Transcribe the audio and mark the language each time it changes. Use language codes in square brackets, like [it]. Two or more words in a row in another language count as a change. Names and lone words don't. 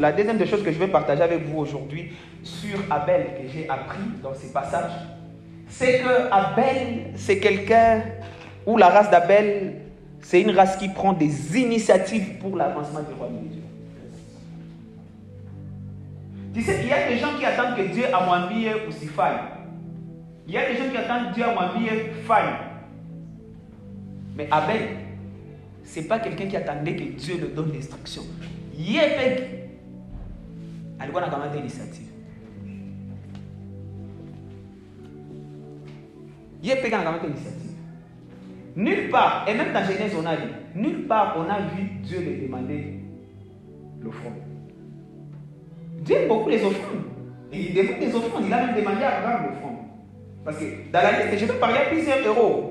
[fr] La deuxième des choses que je vais partager avec vous aujourd'hui sur Abel, que j'ai appris dans ces passages, c'est que Abel, c'est quelqu'un, ou la race d'Abel, c'est une race qui prend des initiatives pour l'avancement du royaume de Dieu. Tu sais, il y a des gens qui attendent que Dieu [sw] amwambie usifanye. [fr] Il y a des gens qui attendent que Dieu [sw] amwambie fanye. [fr] Mais Abel, ce n'est pas quelqu'un qui attendait que Dieu lui donne l'instruction. [sw] Yepek, alikuwa anakamata initiative. Yepek anakamata initiative. [fr] Nulle part, et même dans Genèse on a dit, nulle part on a vu Dieu lui demander l'offrande. Dieu aime beaucoup les offrandes. Et il demande des offrandes. Il a même demandé à Abraham l'offrande. Parce que dans la liste, je vais parler à plusieurs héros.